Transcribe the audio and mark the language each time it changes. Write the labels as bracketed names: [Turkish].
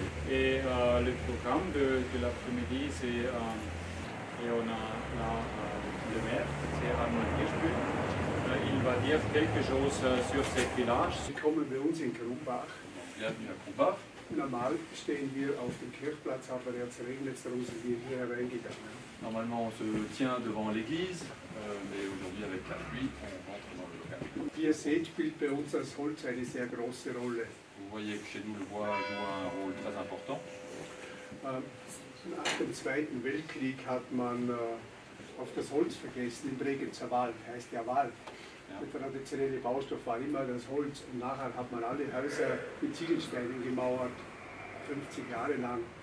[French] Et le programme de l'après-midi, c'est et on a là le maire, c'est Arnold Hirschbühl. Il va dire quelque chose sur ce village. [German] Willkommen bei uns in Krumbach. [French] Bienvenue à Krumbach. [German] Normal stehen wir auf dem Kirchplatz, aber jetzt regnet es, darum sind wir hier reingegangen. [French] Normalement, on se tient devant l'église, mais aujourd'hui, avec la pluie, on rentre dans le local. [German] Wie ihr seht, spielt bei uns das Holz eine sehr große Rolle. [French] Vous voyez que chez nous, le bois joue un rôle très important. [German] Nach dem Zweiten Weltkrieg hat man auf das Holz vergessen, im Bregenzer Wald, heißt ja Wald. Ja. Der traditionelle Baustoff war immer das Holz und nachher hat man alle Häuser mit Ziegelsteinen gemauert, 50 Jahre lang.